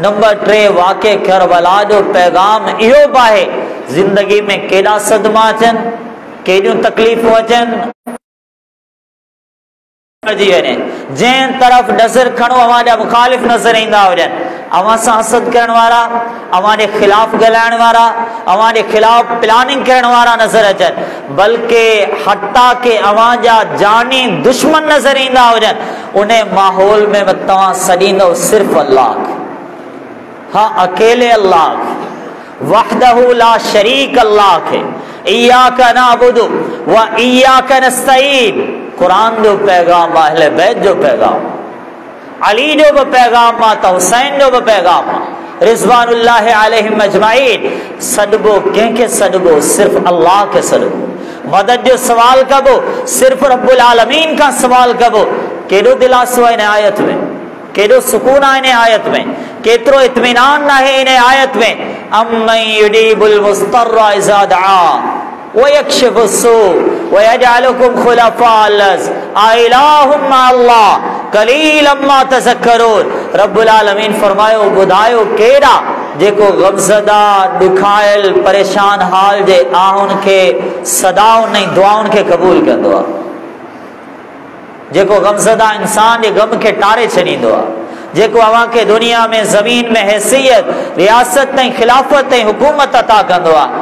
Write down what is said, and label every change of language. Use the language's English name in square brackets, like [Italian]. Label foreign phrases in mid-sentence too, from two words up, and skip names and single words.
[Sindhi] नंबर 3 वाक़े करबला जो पैगाम इहो बि आहे, ज़िंदगी में केॾा सदमा अचनि, केॾियूं तकलीफ़ूं अचनि, जंहिं तरफ़ नज़र खणो अव्हां जा मुखालिफ़ नज़र ईंदा हुजनि, अव्हां सां हसद करण वारा, अव्हां जे ख़िलाफ़ ॻाल्हाइण वारा, अव्हां जे ख़िलाफ़ प्लानिंग करण वारा नज़र अचनि, बल्कि हटा के अव्हां जा जानी दुश्मन नज़र ईंदा हुजनि, उन माहौल में तव्हां सॾींदव सिर्फ़ अल्लाह, हाँ अकेले अल्लाह, [Arabic] وحده لا شريك [Sindhi] अल्लाह खे। [Arabic] إياك نعبد وإياك نستعين. [Sindhi] कुरान जो पैगाम, अहले बैत जो पैगाम, अली जो भी पैगाम आहे, त हुसैन जो भी पैगाम आहे, [Arabic] رضوان الله عليهم أجمعين. [Sindhi] सॾबो कंहिंखे सॾबो, सिर्फ़ अल्लाह के सॾबो। मदद जो सवाल कबो, सिर्फ़ रब्बुल आलमीन का सवाल कबो। केॾो दिलासो आहे इन आयत में, केॾो सुकून आहे इन आयत में, केतिरो इत्मीनान आहे इन आयत में। [Arabic] أمن يجيب المضطر إذا دعا ويكشف السوء ويجعلكم خلفاء الأرض أإله مع الله قليلا ما تذكرون. [Sindhi] रब्बुल आलमीन फरमायो, ॿुधायो केड़ा जेको गमज़दा, दुखायल, परेशान हाल जे आहुन के सदाउन ऐं दुआउन के कबूल कंदो आहे, जेको गमज़दा इंसान जे गम के टारे छॾींदो आहे, जेको अव्हां के दुनिया में ज़मीन में हैसियत, रियासत ऐं खिलाफत ऐं हुकूमत अता कंदो आहे।